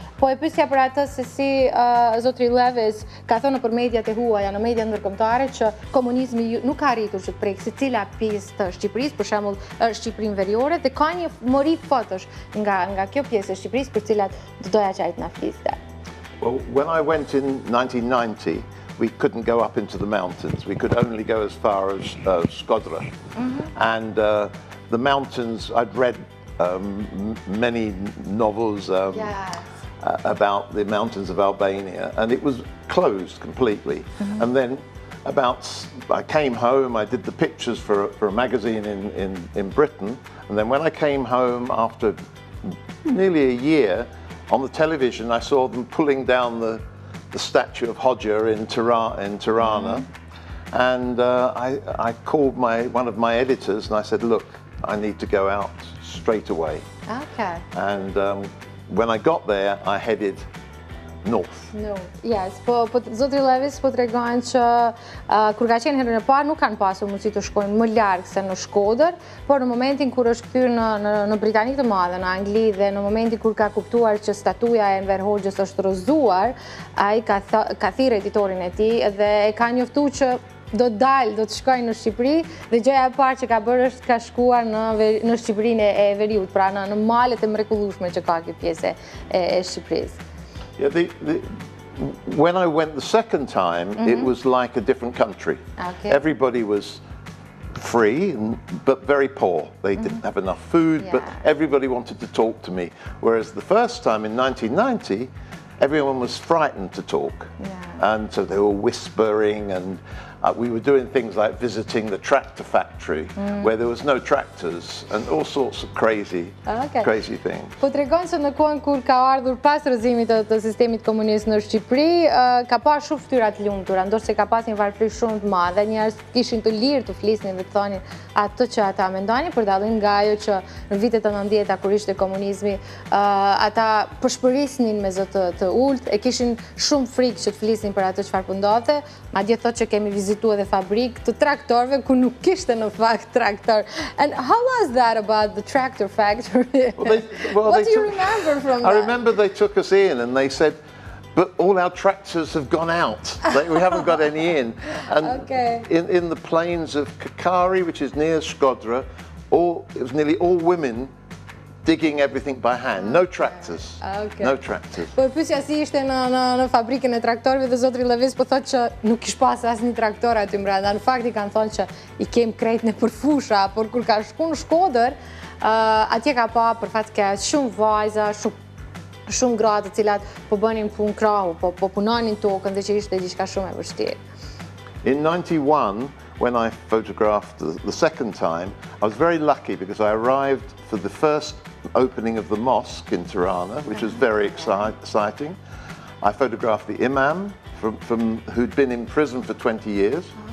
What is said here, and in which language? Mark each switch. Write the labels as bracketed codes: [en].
[sq] Po e pyesja për atë se si zotri Levis ka thënë për mediat e huaja, në media ndërkombëtare, që komunizmi nuk ka arritur që të prekë secila pjesë të Shqipërisë, për shembull Shqipërinë Veriore, dhe ka një mori fotosh nga kjo pjesë e Shqipërisë për cilat do doja që ai të na fliste. [en] Well, when I went in 1990, we couldn't go up into the mountains. We could only go as far as Shkodra. And the mountains, I'd read many novels about the mountains of Albania, and it was closed completely. And then I came home, I did the pictures for a magazine in Britain, and then when I came home after nearly a year, on the television I saw them pulling down the statue of Hodja in Tirana, and I called one of my editors and I said, look, I need to go out straight away. Okay. And when I got there, I headed north. [sq] Yes, po zotri Levis po tregon që kur ka qenë herën e parë nuk kanë pasur mundësi të shkojnë më larg se në Shkodër, por në momentin kur është kthyer në Britani të Madhe, në Angli, dhe në momentin kur ka kuptuar që statuja e Enver Hoxhës është rrëzuar, ai ka thirrë editorin e tij dhe e ka njoftuar që do të shkojnë në Shqipëri, dhe gjëja e parë që ka bërë është ka shkuar në Shqipërinë e Veriut, pra në malet e mrekullueshme që ka kjo pjesë e Shqipërisë. [en] Yeah, when I went the second time, it was like a different country. Okay. Everybody was free, but very poor. They didn't have enough food, but everybody wanted to talk to me. Whereas the first time in 1990, everyone was frightened to talk. And so they were whispering, and we were doing things like visiting the tractor factory, where there was no tractors, and all sorts of crazy things. [sq] Po tregon se në kohën kur ka ardhur pas rrëzimit të sistemit komunist në Shqipëri, ka pasur shumë fytyra të lumtura, ndoshta ka pas një varfëri shumë të madhe, njerëz kishin të lirë të flisnin dhe të thonin atë që ata mendonin, për dallim nga ajo që në vitet e 90-ta kur ishte komunizmi, ata përshpërisnin me zë të ulët, e kishin shumë frikë që të flisnin për atë çfarë po ndodhte, madje thotë që kemi vizituar dhe fabrikë të traktorëve ku nuk kishte në fakt traktor. [en] And how was that about the tractor factory? What do you remember from that? I remember they took us in and they said, but all our tractors have gone out. We haven't got any in. And in the plains of Kakari, which is near Shkodra, it was nearly all women digging everything by hand. No tractors. No tractors. [sq] Po pyesja si ishte në fabrikën e traktorëve, dhe zotri Levis po thotë që nuk kish pas asnjë traktor aty brenda. Në fakt I kanë thonë që I kem krejt në përfusha, por kur ka shku në Shkodër, atje ka pa për fat keq shumë vajza, shumë gra të cilat po bënin punë krahu, po punonin tokën, dhe që ishte diçka shumë e vështirë. [en] In 91, when I photographed the second time, I was very lucky because I arrived for the first opening of the mosque in Tirana, which was very exciting. I photographed the imam who'd been in prison for 20 years.